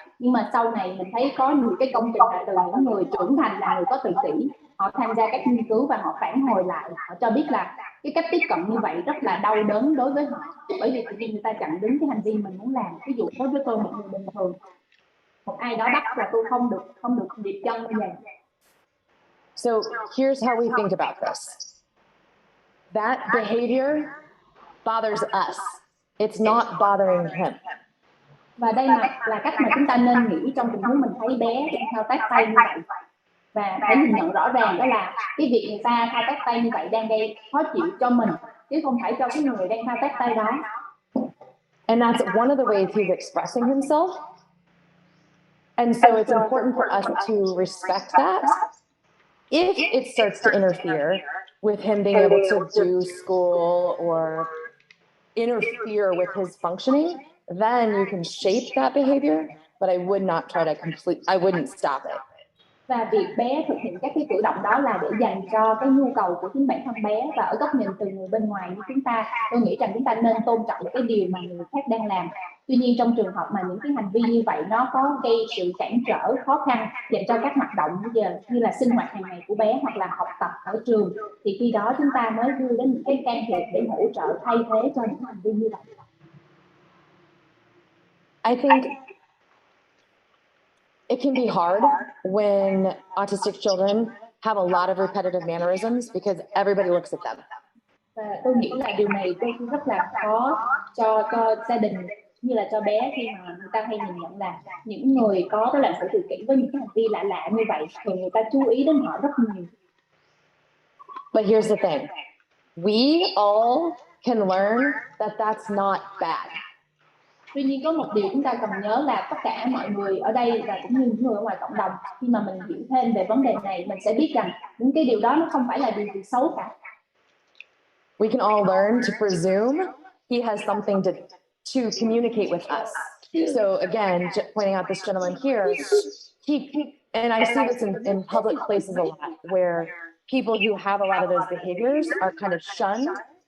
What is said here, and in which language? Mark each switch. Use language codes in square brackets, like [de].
[vi] Nhưng mà sau này mình thấy có nhiều cái công trình là từ những người trưởng thành là người có tự kỷ, họ tham gia các nghiên cứu và họ phản hồi lại, họ cho biết là cái cách tiếp cận như vậy rất là đau đớn đối với họ, bởi vì tự nhiên người ta chặn đứng cái hành vi mình muốn làm. Ví dụ đối với tôi, một người bình thường, một ai đó bắt là tôi không được điệp chân như vậy. [en] So here's how we think about this. That behavior bothers us. It's not bothering him. [vi] Và đây là cách mà chúng ta nên nghĩ trong tình huống mình thấy bé đang thao tác tay như vậy. Và phải nhìn nhận rõ ràng đó là cái việc người ta thao tác tay như vậy đang gây khó chịu cho mình, chứ không phải cho cái người đang thao tác tay đó. [en] And that's one of the ways he's expressing himself. And so it's important for us to respect that. If it starts to interfere with him being able to do school or interfere with his functioning, then you can shape that behavior, but I would not try to I wouldn't stop it. [vi] Và việc bé thực hiện các cái cử động đó là để dành cho cái nhu cầu của chính bản thân bé, và ở góc nhìn từ người bên ngoài như chúng ta, tôi nghĩ rằng chúng ta nên tôn trọng cái điều mà người khác đang làm. Tuy nhiên trong trường hợp mà những cái hành vi như vậy nó có gây sự cản trở, khó khăn dành cho các hoạt động như là sinh hoạt hàng ngày của bé hoặc là học tập ở trường, thì khi đó chúng ta mới đưa đến những cái can thiệp để hỗ trợ thay thế cho những hành vi như vậy. [en] I think it can be hard when autistic children have a lot of repetitive mannerisms because everybody looks at them. [vi] Và tôi nghĩ là điều này cũng rất là khó cho gia đình như là cho bé, khi mà người ta hay nhìn nhận là những người có cái lệnh sự tự kỷ với những cái hành vi lạ như vậy thì người ta chú ý đến họ rất nhiều. [en] But here's the thing. We all can learn that that's not bad. [vi] Tuy nhiên có một điều chúng ta cần nhớ là tất cả mọi người ở đây và cũng như những người ở ngoài cộng đồng, khi mà mình hiểu thêm về vấn đề này, mình sẽ biết rằng những cái điều đó nó không phải là điều gì xấu cả. [en] We can all learn to presume he has something to communicate with us. So again, pointing out this gentleman here, and I see this in public places a lot, where people who have a lot of those behaviors are kind of shunned.